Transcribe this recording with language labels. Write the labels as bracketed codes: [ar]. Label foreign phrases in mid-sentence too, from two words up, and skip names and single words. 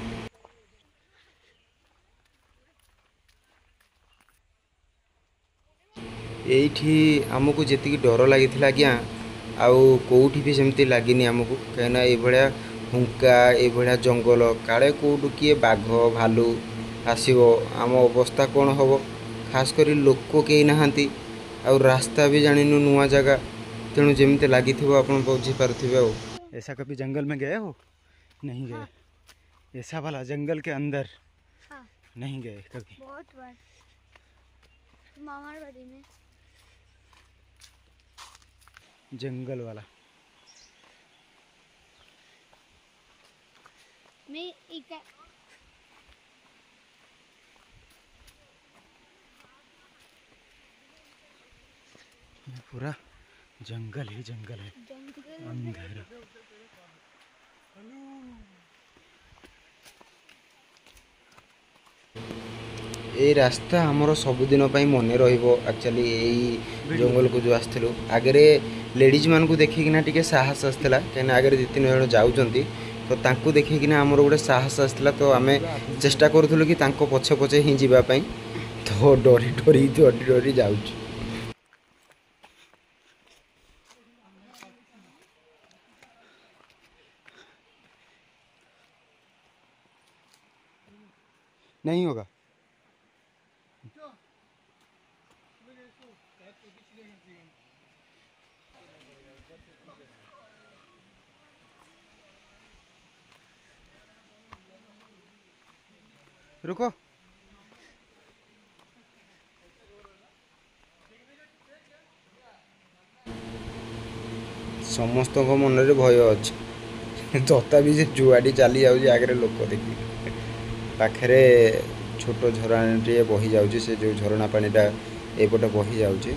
[or] ଏଇଠି ଆମକୁ ଯେତିକି ଡର ଲାଗିଥିଲା ଆଜ୍ଞା, ଆଉ କେଉଁଠି ବି ସେମିତି ଲାଗିନି ଆମକୁ। କାହିଁକିନା ଏଇଭଳିଆ ହୁଙ୍କା, ଏଇଭଳିଆ ଜଙ୍ଗଲ, କାଳେ କେଉଁଠୁ କିଏ ବାଘ ଭାଲୁ ଆସିବ, ଆମ ଅବସ୍ଥା କ'ଣ ହେବ। ଖାସ୍ କରି ଲୋକ କେହି ନାହାନ୍ତି, ଆଉ ରାସ୍ତା ବି ଜାଣିନୁ, ନୂଆ ଜାଗା। ତେଣୁ ଯେମିତି ଲାଗିଥିବ ଆପଣ ବୁଝିପାରୁଥିବେ ଆଉ। [hi] ऐसा कभी जंगल में गए हो? नहीं गए? ऐसा वाला जंगल के अंदर नहीं गए कभी? बहुत बार [bn] মামার বাড়ি [hi] में जंगल वाला मैं एक पूरा जंगल ही जंगल है, अंधेरा। [bn] এই রাস্তা আমার [or] ସବୁଦିନ ପାଇଁ ମନେ ରହିବ। ଆକ୍ଚୁଆଲି ଏଇ ଜଙ୍ଗଲକୁ ଯେଉଁ ଆସିଥିଲୁ, ଆଗରେ ଲେଡ଼ିଜ୍ ମାନଙ୍କୁ ଦେଖିକିନା ଟିକେ ସାହସ ଆସିଥିଲା, କାହିଁକିନା ଆଗରେ 2-3 ଜଣ ଯାଉଛନ୍ତି। ତ ତାଙ୍କୁ ଦେଖିକିନା ଆମର ଗୋଟେ ସାହସ ଆସିଥିଲା। ତ ଆମେ ଚେଷ୍ଟା କରୁଥିଲୁ କି ତାଙ୍କ ପଛେ ପଛେ ହିଁ ଯିବା ପାଇଁ। ତ ଡରି ଡରି ଡରି ଡରି ଯାଉଛୁ। [hi] नहीं होगा। रुको। [or] ସମସ୍ତଙ୍କ ମନରେ ଭୟ ଅଛି, ତଥାପି ସେ ଯୁଆଡ଼ି ଚାଲି ଯାଉଛି ଆଗରେ ଲୋକ ଦେଖି। ପାଖରେ ଛୋଟ ଝରଣାଟିଏ ବହି ଯାଉଛି, ସେ ଯେଉଁ ଝରଣା ପାଣିଟା ଏପଟେ ବହି ଯାଉଛି।